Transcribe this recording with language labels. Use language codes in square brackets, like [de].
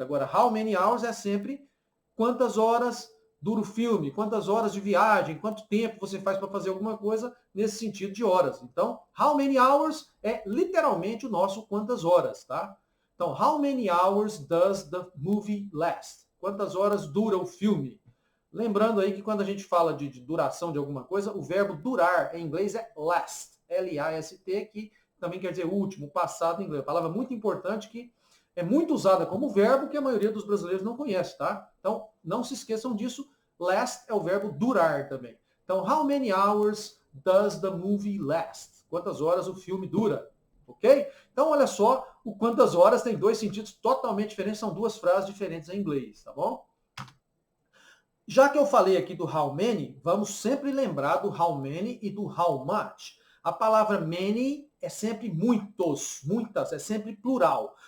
[pt] Agora, [en] how many hours [pt] é sempre quantas horas dura o filme, quantas horas de viagem, quanto tempo você faz para fazer alguma coisa nesse sentido de horas. Então, [en] how many hours [pt] é literalmente o nosso quantas horas, tá? Então, [en] how many hours does the movie last? [pt] Quantas horas dura o filme? Lembrando aí que quando a gente fala de duração de alguma coisa, o verbo durar em inglês é last, L-A-S-T, que também quer dizer último, passado em inglês. Palavra muito importante que é muito usada como verbo que a maioria dos brasileiros não conhece, tá? Então, não se esqueçam disso. Last é o verbo durar também. Então, [en] how many hours does the movie last? [pt] Quantas horas o filme dura? Ok? Então, olha só, o quantas horas tem dois sentidos totalmente diferentes, são duas frases diferentes em inglês, tá bom? Já que eu falei aqui do how many, vamos sempre lembrar do how many e do how much. A palavra many é sempre muitos, muitas, é sempre plural.